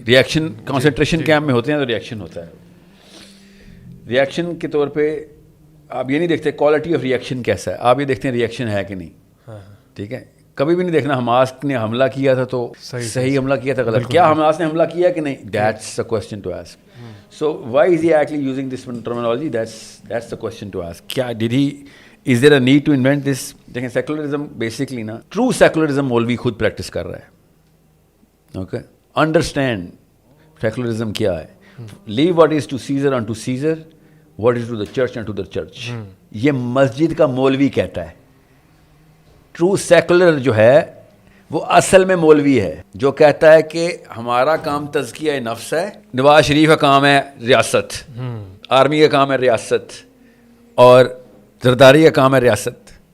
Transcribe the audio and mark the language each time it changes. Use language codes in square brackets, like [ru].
[ur] Reaction concentration camp میں ہوتے ہیں تو ریئیکشن ہوتا ہے. ریئیکشن کے طور پہ آپ یہ نہیں دیکھتے کوالٹی آف ریئیکشن کیسا ہے, آپ یہ دیکھتے ہیں ریئیکشن ہے کہ نہیں. ٹھیک ہے, کبھی بھی نہیں دیکھنا حماس نے حملہ کیا تھا تو صحیح حملہ کیا تھا غلط, کیا حماس نے حملہ کیا کہ نہیں, [en] That's the question to ask. So why is he actually using this terminology? That's the question to ask. کیا is there a need to invent this? [ur] دیکھیں سیکولرزم بیسکلی نا, ٹرو سیکولرزم مولوی خود پریکٹس کر رہا ہے. اوکے, انڈرسٹینڈ سیکولرزم کیا ہے. [en] Leave what is to Caesar unto Caesar, what is to the church unto the church. [ur] یہ مسجد کا مولوی کہتا ہے. ٹرو سیکولر جو ہے وہ اصل میں مولوی ہے جو کہتا ہے کہ ہمارا کام تزکیہ نفس ہے, نواز شریف کا کام ہے ریاست, آرمی کا کام ہے ریاست, اور زرداری کا کام ہے ریاست.